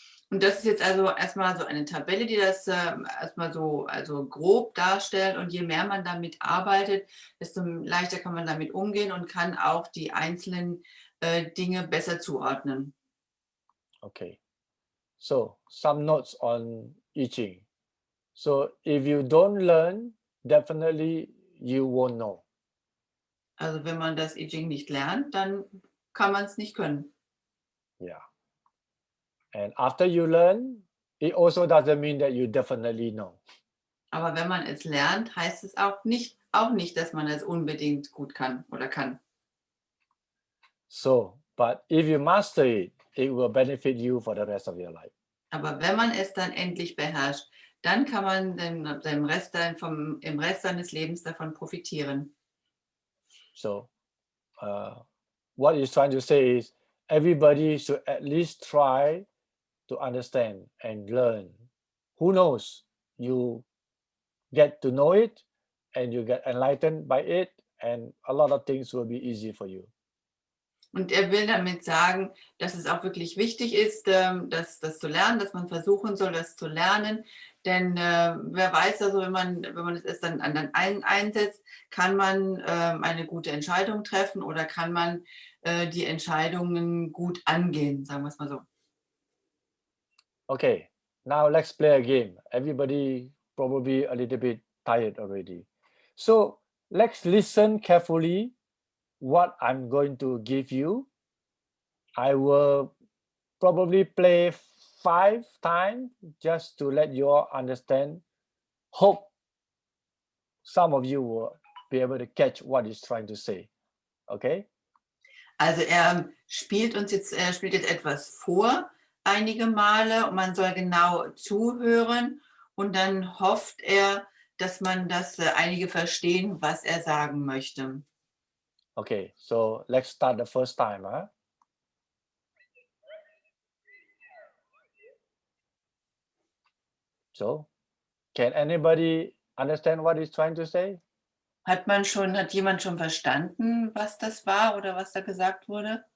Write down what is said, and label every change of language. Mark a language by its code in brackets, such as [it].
[de] Und das ist jetzt also erstmal so eine Tabelle, die das erstmal so also grob darstellt, und je mehr man damit arbeitet, desto leichter kann man damit umgehen und kann auch die einzelnen Dinge besser zuordnen. [en] Okay, so some notes on I Ching. So if you don't learn, definitely you won't know. [de] Also wenn man das I Ching nicht lernt, dann kann man es nicht können. [en] Yeah. And after you learn, it also doesn't mean that you definitely know. [de] Aber wenn man es lernt, heißt es auch nicht, dass man es unbedingt gut kann oder kann. [en] So, but if you master it, it will benefit you for the rest of your life. [de] Aber wenn man es dann endlich beherrscht, dann kann man im Rest seines Lebens davon profitieren. [en] So, what he's trying to say is everybody should at least try to understand and learn. Who knows? You get to know it and you get enlightened by it, and a lot of things will be easy for you. [de] Und er will damit sagen, dass es auch wirklich wichtig ist, das zu lernen, dass man versuchen soll, das zu lernen. Denn wer weiß, also wenn man es dann einsetzt, kann man eine gute Entscheidung treffen oder kann man die Entscheidungen gut angehen, sagen wir es mal so. [en] Okay, now let's play a game. Everybody probably a little bit tired already. So let's listen carefully what I'm going to give you. I will probably play 5 times just to let you all understand. Hope some of you will be able to catch what he's trying to say. Okay? [de] Also er spielt jetzt etwas vor, einige Male, und man soll genau zuhören, und dann hofft er, dass einige verstehen, was er sagen möchte. [en] Okay, so let's start the first time. Huh? So, can anybody understand what he's trying to say? [de] Hat jemand schon verstanden, was das war oder was da gesagt wurde?